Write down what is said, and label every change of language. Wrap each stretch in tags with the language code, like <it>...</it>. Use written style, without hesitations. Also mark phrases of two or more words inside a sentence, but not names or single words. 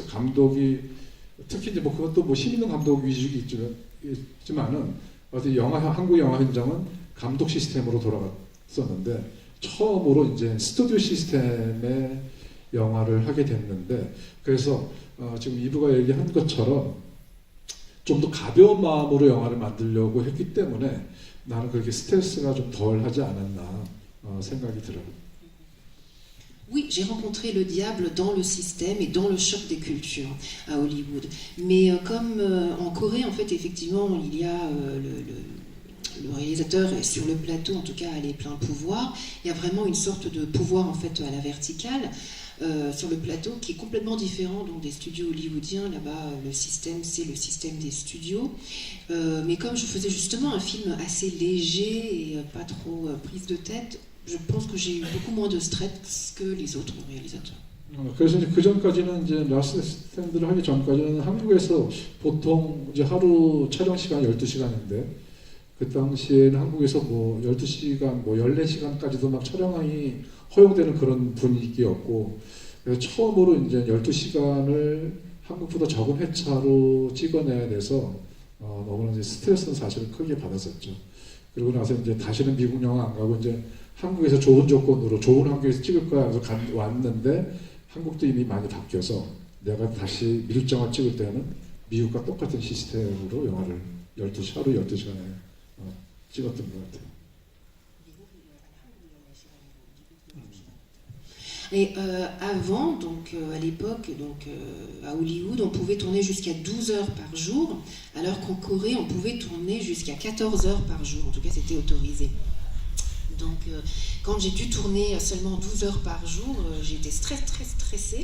<ko>감독이 특히 이제 뭐 그것도 뭐 힘 있는 감독 위주가 있지만은 어디 한국 영화 현장은 감독 시스템으로 돌아갔었는데 처음으로 이제 스튜디오 시스템의 영화를 하게 됐는데 그래서 지금 이브가 얘기한 것처럼 좀 더 가벼운 마음으로 영화를 만들려고 했기 때문에 나는 그렇게 스트레스가 좀 덜 하지 않았나 생각이 들어요.</ko> <fr>Oui, j'ai rencontré le diable dans le système et dans le choc des cultures à Hollywood. Mais comme en Corée, en fait, effectivement, il y a le réalisateur est sur le plateau, en tout cas, a les pleins pouvoirs. Il y a vraiment une sorte de pouvoir, en fait, à la verticale sur le plateau qui est complètement différent donc, des studios hollywoodiens. Là-bas, le système, c'est le système des studios. Mais comme je faisais justement un film assez léger et pas trop prise de tête, je pense que j'ai eu beaucoup moins de stress que les autres réalisateurs.</fr> <ko>그래서 이제 그 전까지는 이제 라스트 스탠드를 하기 전까지는 한국에서 보통 이제 하루 촬영 시간 12시간인데 그 당시에는 한국에서 뭐 12시간, 뭐 14시간까지도 막 촬영이 허용되는 그런 분위기였고 그래서 처음으로 이제 12시간을 한국보다 적은 회차로 찍어내야 돼서 너무나 이제 스트레스는 사실은 크게 받았었죠. 그리고 나서 이제 다시는 미국 영화 안 가고 이제 한국에서 좋은 조건으로 좋은 환경에서 찍을 거야 해서 왔는데 한국도 이미 많이 바뀌어서 내가 다시 미국 영화 찍을 때는 미국과 똑같은 시스템으로 영화를 하루 12시간에 찍었던 것 같아요.</ko> <fr>Et avant, donc à l'époque, à Hollywood, on pouvait tourner jusqu'à 12 heures par jour, alors qu'en Corée, on pouvait tourner jusqu'à 14 heures par jour. En tout cas, c'était autorisé. Donc, quand j'ai dû tourner seulement 12 heures par jour, j'ai été très stressée.</fr>